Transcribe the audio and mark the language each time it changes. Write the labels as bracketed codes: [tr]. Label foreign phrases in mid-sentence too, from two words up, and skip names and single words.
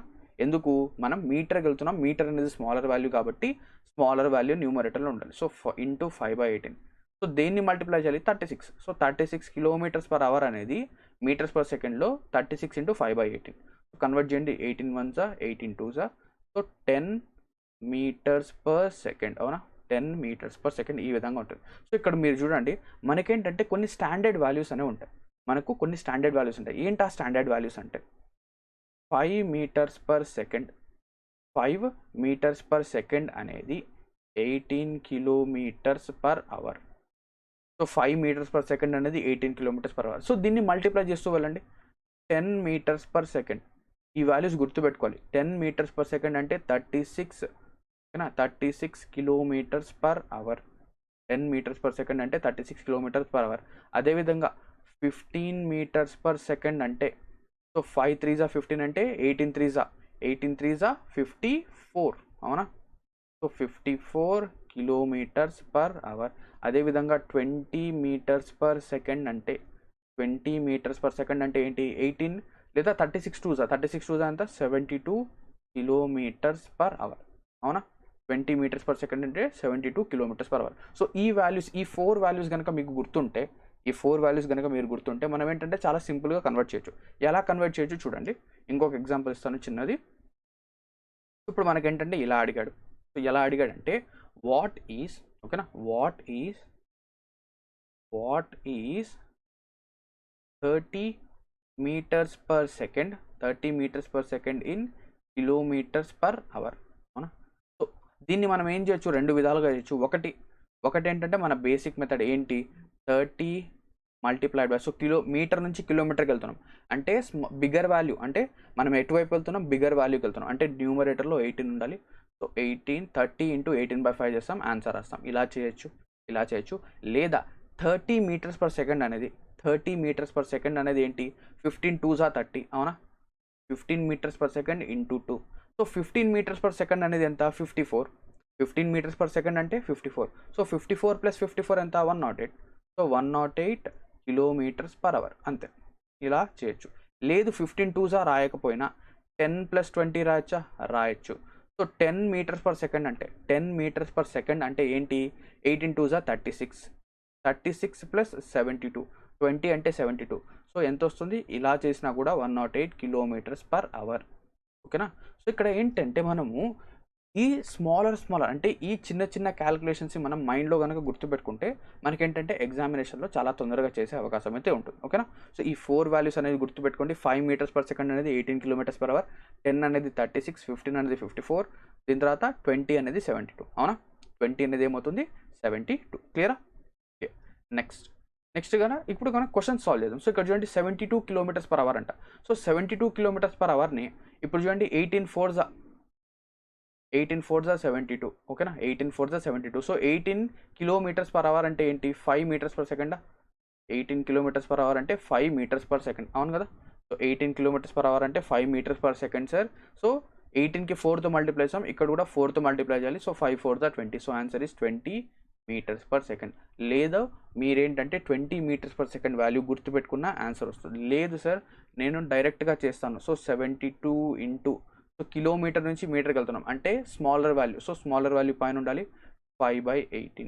[te] ఎందుకు, మనం మీటర్కి వెళ్తున్నాం, మీటర్ అనేది [en] smaller value [te] కాబట్టి [en] smaller value [te] న్యూమరేటర్లో ఉండాలి. [en] so into [te] 5/18. సో దేన్ని మల్టిప్లై చేయాలి, 36. సో 36 km/h అనేది m/s 36 ఇంటూ 5/18. సో కన్వర్ట్ చేయండి, 18 1s 18 2s. సో [en] 10 meters per second, [te] అవునా, [en] 10 meters per second [te] ఈ విధంగా ఉంటుంది. సో ఇక్కడ మీరు చూడండి, మనకేంటంటే కొన్ని [en] standard values [te] అనేవి ఉంటాయి. ఏంటి ఆ [en] standard values [te] అంటే [en] 5 meters per second, 5 meters per second [te] అనేది 18 km/h. సో [en] 5 meters per second [te] అనేది 18 km/h. సో దీన్ని మల్టిప్లై చేస్తూ వెళ్ళండి, [en] 10 meters per second. [te] ఈ వాల్యూస్ గుర్తుపెట్టుకోవాలి. [en] 10 meters per second [te] అంటే 36, ఓకేనా, 36 km/h. [en] 10 meters per second [te] అంటే 36 km/h. అదేవిధంగా [en] 15 meters per second [te] అంటే, సో 5 3s 15 అంటే 18 3s 54, అవునా. సో 54 km/h. అదేవిధంగా [en] 20 meters per second [te] అంటే [en] 20 meters per second [te] అంటే ఏంటి, 18 లేదా 36 2s అంతా 72 km/h, అవునా. [en] 20 meters per second [te] అంటే 72 km/h. సో ఈ 4 వాల్యూస్ కనుక మీకు గుర్తుంటే ఈ 4 వాల్యూస్ కనుక మీరు గుర్తుంటే మనం ఏంటంటే చాలా సింపుల్గా కన్వర్ట్ చేయొచ్చు. ఎలా కన్వర్ట్ చేయొచ్చు చూడండి. ఇంకొక ఎగ్జాంపుల్ ఇస్తాను చిన్నది. ఇప్పుడు మనకేంటంటే ఇలా అడిగాడు. సో ఎలా అడిగాడంటే [en] what is [te] ఓకేనా, [en] what is 30 meters per second, 30 meters per second in kilometers per hour. అవునా? [te] సో దీన్ని మనం ఏం చేయొచ్చు, రెండు విధాలుగా చేయొచ్చు. ఒకటి ఏంటంటే మన [en] basic method [te] ఏంటి, 30 [en] multiplied by, [te] సో మీటర్ నుంచి కిలోమీటర్కి వెళ్తున్నాం అంటే [en] bigger value, [te] అంటే మనం ఎటువైపు వెళ్తున్నాం, బిగ్గర్ వాల్యూకి వెళ్తున్నాం అంటే న్యూమరేటర్లో 18 ఉండాలి. సో 30 into 18/5 చేస్తాం, ఆన్సర్ రాస్తాం. ఇలా చేయొచ్చు. లేదా [en] 30 meters per second [te] అనేది [en] 30 meters per second [te] అనేది ఏంటి, 15 2s are 30 అవునా, [en] 15 meters per second into 2. [te] సో [en] 15 meters per second [te] అనేది ఎంత, 54. [en] 15 meters per second [te] అంటే 54. సో 54 + 54 ఎంత, 108. సో [en] 108 kilometers per hour [te] అంతే. ఇలా చేయొచ్చు. లేదు 15 2s are రాయకపోయినా 10 + 20 రాయొచ్చు. సో [en] 10 meters per second [te] అంటే [en] 10 meters per second [te] అంటే ఏంటి, 18 2s are 36. 36 + 72, 20 అంటే 72. సో ఎంత వస్తుంది, ఇలా చేసినా కూడా [en] 108 kilometers per hour. [te] ఓకేనా. సో ఇక్కడ ఏంటంటే మనము ఈ స్మాలర్ అంటే ఈ చిన్న క్యాలిక్యులేషన్స్ మనం మైండ్లో కనుక గుర్తుపెట్టుకుంటే మనకేంటంటే ఎగ్జామినేషన్లో చాలా తొందరగా చేసే అవకాశం అయితే ఉంటుంది. ఓకేనా. సో ఈ 4 వాల్యూస్ అనేది గుర్తుపెట్టుకోండి. [en] 5 meters per second [te] అనేది [en] 18 kilometers per hour, [te] 10 అనేది 36, 15 అనేది 54, దీని తర్వాత 20 అనేది 72. అవునా, 20 అనేది ఏమవుతుంది, 72. క్లియరా. నెక్స్ట్ ఇప్పుడు [en] question solve [te] చేద్దాం. సో ఇక్కడ చూడండి [en] 72 kilometers per hour [te] అంట. సో [en] 72 kilometers per hour [te] ని ఇప్పుడు చూడండి 18 4s are 72. ఓకేనా, 18 4s are 72. సో [en] 18 kilometers per hour [te] అంటే ఏంటి, [en] 5 meters per second. 18 kilometers per hour [te] అంటే [en] 5 meters per second [te] అవును కదా. సో [en] 18 kilometers per hour [te] అంటే [en] 5 meters per second [te] సార్. సో 18కి 4తో మల్టిప్లై చేసాం, ఇక్కడ కూడా 4తో మల్టిప్లై చేయాలి. [en] సో 5 4s are 20. so answer is 20 meters per second. [te] లేదా మీరేంటంటే [en] 20 meters per second [te] వాల్యూ గుర్తుపెట్టుకున్న ఆన్సర్ వస్తుంది. లేదు సార్ నేను డైరెక్ట్గా చేస్తాను. సో 72 ఇంటూ, సో కిలోమీటర్ నుంచి మీటర్కి వెళ్తున్నాం అంటే [en] smaller value, [te] సో [en] smaller value [te] పైన ఉండాలి, 5/18.